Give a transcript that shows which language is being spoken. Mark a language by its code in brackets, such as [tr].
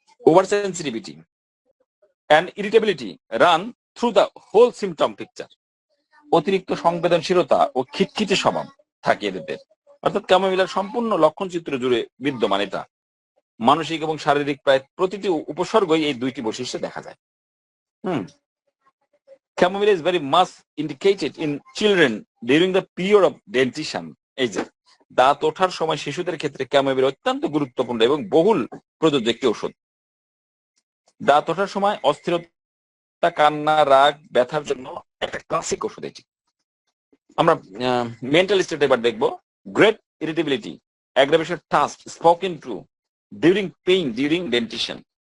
[en] Over sensitivity and irritability run through the whole symptom picture. [bn] অতিরিক্ত সংবেদনশীলতা ও খিটখিটে স্বভাব থাকে এদের। অর্থাৎ ক্যামোমিলার সম্পূর্ণ লক্ষণ চিত্র জুড়ে বিদ্যমান এটা। মানসিক এবং শারীরিক প্রায় প্রতিটি উপসর্গই এই দুইটি বৈশিষ্ট্য দেখা যায়। [en] Chamomile is very much indicated in children during the period of dentition. [bn] এই যে দাঁত ওঠার সময় শিশুদের ক্ষেত্রে ক্যামোমিল অত্যন্ত গুরুত্বপূর্ণ এবং বহুল প্রযোজ্য একটি ওষুধ। দাঁত ওঠার সময় অস্থিরতা, কান্না, রাগ, ব্যথার জন্য একটা ক্লাসিক ওষুধ এটি। আমরা মেন্টাল স্টেট এবার দেখবো। [en] Great irritability, aggravation task spoken to during pain during dentition.